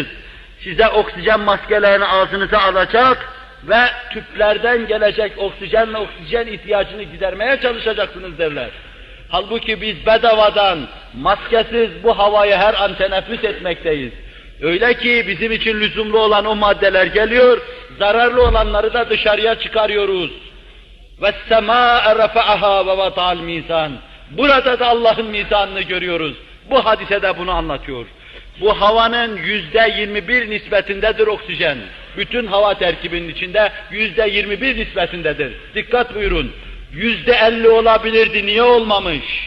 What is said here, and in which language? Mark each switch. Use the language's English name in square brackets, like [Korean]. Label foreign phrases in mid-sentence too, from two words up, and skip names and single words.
[Turkish] Size oksijen maskelerini ağzınıza alacak ve tüplerden gelecek oksijen ihtiyacını gidermeye çalışacaksınız derler. Halbuki biz bedavadan, maskesiz bu havayı her an teneffüs etmekteyiz. Öyle ki bizim için lüzumlu olan o maddeler geliyor, zararlı olanları da dışarıya çıkarıyoruz. [Arabic] وَالسَّمَاءَ رَفَعَهَا وَوَضَعَ الْمِيزَانِ [Turkish] Burada da Allah'ın mizanını görüyoruz. Bu hadise de bunu anlatıyor. Bu havanın %21 nispetindedir oksijen. Bütün hava terkibinin içinde %21 nispetindedir. Dikkat buyurun. %50 olabilirdi, niye olmamış?